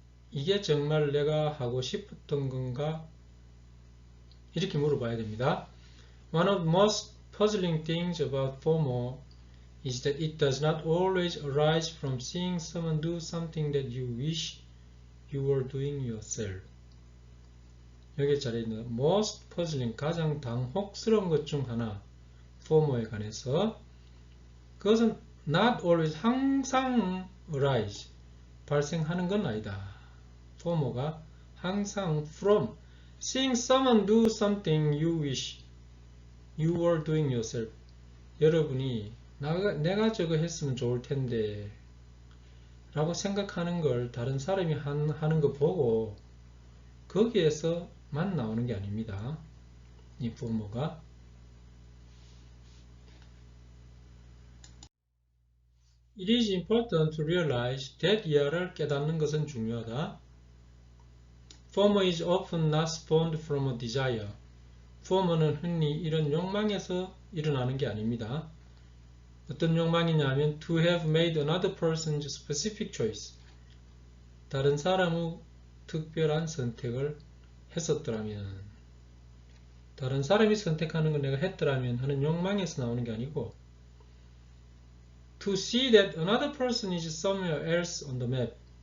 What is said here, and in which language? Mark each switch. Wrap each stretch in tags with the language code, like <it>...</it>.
<ko>이게 정말 내가 하고 싶었던 건가? 이렇게 물어봐야 됩니다.</ko> <en>One of the most puzzling things about FOMO is that it does not always arise from seeing someone do something that you wish you were doing yourself.</en> <ko>여기 자리에 있는 most puzzling, 가장 당혹스러운 것 중 하나, FOMO에 관해서 그것은</ko> <en>not always,</en> <ko>항상 arise, 발생하는 건 아니다. FOMO가 항상</ko> <en>from seeing someone do something you wish you were doing yourself.</en> <ko>여러분이 내가 저거 했으면 좋을 텐데 라고 생각하는 걸 다른 사람이 하는 거 보고 거기에서만 나오는 게 아닙니다. 이 FOMO가.</ko> <en>It is important to realize that</en> <ko>이하를 깨닫는 것은 중요하다.</ko> <en>FOMO is often not spawned from a desire.</en> <ko>FOMO는 흔히 이런 욕망에서 일어나는 게 아닙니다. 어떤 욕망이냐면</ko> <en>to have made another person's specific choice.</en> <ko>다른 사람의 특별한 선택을 했었더라면 다른 사람이 선택하는 걸 내가 했더라면 하는 욕망에서 나오는 게 아니고</ko> <en>to see that another person is somewhere else on the map.</en>